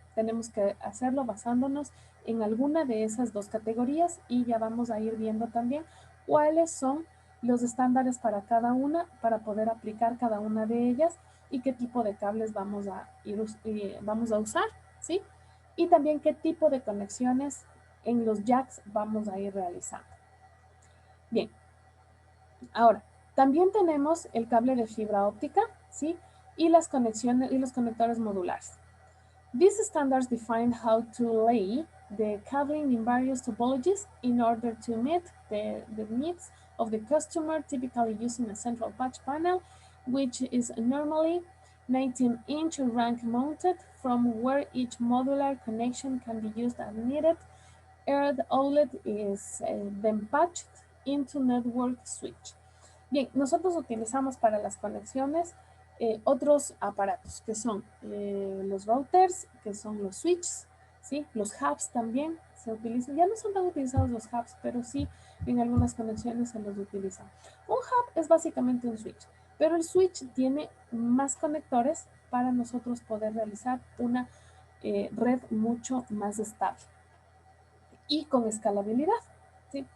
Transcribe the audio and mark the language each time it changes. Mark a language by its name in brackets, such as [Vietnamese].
[Spanish] Tenemos que hacerlo basándonos en alguna de esas dos categorías y ya vamos a ir viendo también cuáles son los estándares para cada una, para poder aplicar cada una de ellas y qué tipo de cables vamos a usar, ¿sí? Y también qué tipo de conexiones en los jacks vamos a ir realizando. Bien, ahora, también tenemos el cable de fibra óptica, ¿sí? Y las conexiones y los conectores modulares. [English] These standards define how to lay the cabling in various topologies in order to meet the needs of the customer, typically using a central patch panel, which is normally 19-inch rank mounted, from where each modular connection can be used as needed. Earth OLED is then patched into network switch. [Spanish] Bien, nosotros utilizamos para las conexiones otros aparatos que son los routers, que son los switches, ¿sí? Los hubs también se utilizan. Ya no son tan utilizados los hubs, pero sí en algunas conexiones se los utilizan. Un hub es básicamente un switch, pero el switch tiene más conectores para nosotros poder realizar una red mucho más estable y con escalabilidad, ¿sí?